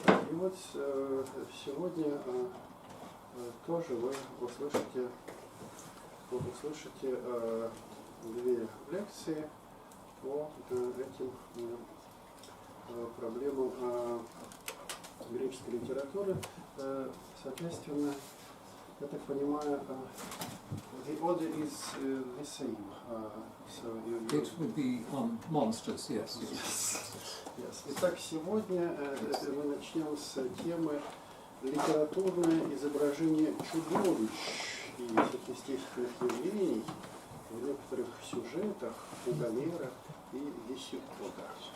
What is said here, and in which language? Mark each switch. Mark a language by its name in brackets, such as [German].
[Russian] И вот сегодня тоже вы услышите две лекции по этим проблемам греческой литературы. Соответственно, я так понимаю, [English] the order is the same. So it would be on monsters, yes. Yes. [Russian] Итак, сегодня мы начнем с темы «Литературное изображение чудовищ и сверхъестественных явлений в некоторых сюжетах у Гомера и Гесиода».